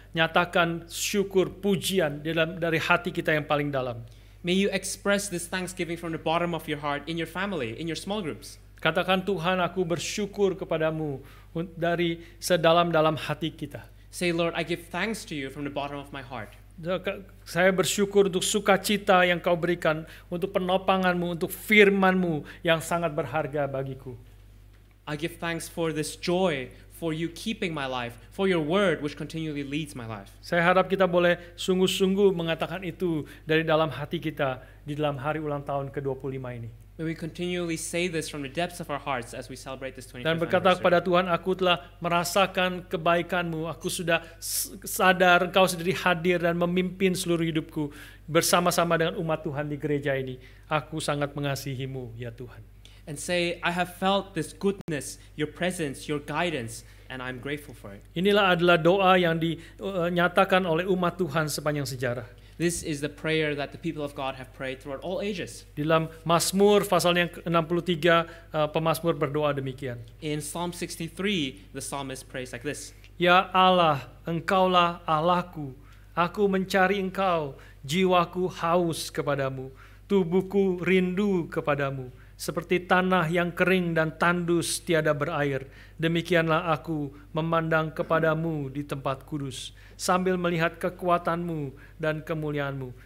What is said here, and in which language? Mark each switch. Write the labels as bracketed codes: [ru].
[id] Nyatakan syukur, pujian dari hati kita yang paling dalam. [en] May you express this thanksgiving from the bottom of your heart in your family, in your small groups. [id] Katakan, Tuhan, aku bersyukur kepadamu dari sedalam-dalam hati kita. [en] Say, Lord, I give thanks to you from the bottom of my heart. [id] Saya bersyukur untuk sukacita yang kau berikan, untuk penopanganmu, untuk firmanmu yang sangat berharga bagiku. [en] I give thanks for this joy, for you keeping my life, for your word which continually leads my life. [id] Saya harap kita boleh sungguh-sungguh mengatakan itu dari dalam hati kita di dalam hari ulang tahun ke-25 ini. [en] May we continually say this from the depths of our hearts as we celebrate this 25th [id] Dan berkata [en] anniversary. [id] kepada Tuhan, aku telah merasakan kebaikan-Mu, aku sudah sadar Engkau sendiri hadir dan memimpin seluruh hidupku bersama-sama dengan umat Tuhan di gereja ini. Aku sangat mengasihi-Mu, ya Tuhan. [en] And say, I have felt this goodness, your presence, your guidance, and I'm grateful for it. [id] Inilah adalah doa yang dinyatakan oleh umat Tuhan sepanjang sejarah. [en] This is the prayer that the people of God have prayed throughout all ages. [id] Di dalam Mazmur pasal yang ke-63, pemazmur berdoa demikian. [en] In Psalm 63, the psalmist prays like this. [id] Ya Allah, Engkaulah Allahku, aku mencari Engkau, jiwaku haus kepadamu, tubuhku rindu kepadamu. Seperti tanah yang kering dan tandus tiada berair, demikianlah aku memandang kepadamu di tempat kudus, sambil melihat kekuatanmu dan kemuliaanmu.